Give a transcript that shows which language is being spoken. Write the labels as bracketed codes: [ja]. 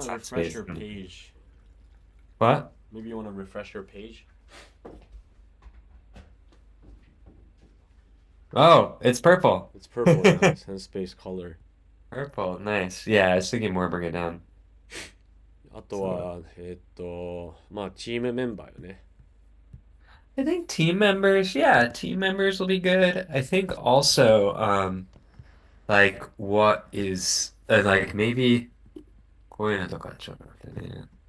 [en] want to refresh your Senspace. page, What? maybe you want to refresh your page. Oh, it's purple. It's purple, yeah. Senspace color. Purple, nice. Yeah, I was thinking more bring it down. [ja] あとは、まあ、チームメンバーよね。 [en] I think team members, yeah, team members will be good. I think also, like what is like maybe [ja] こういうのとかちょっと待ってね。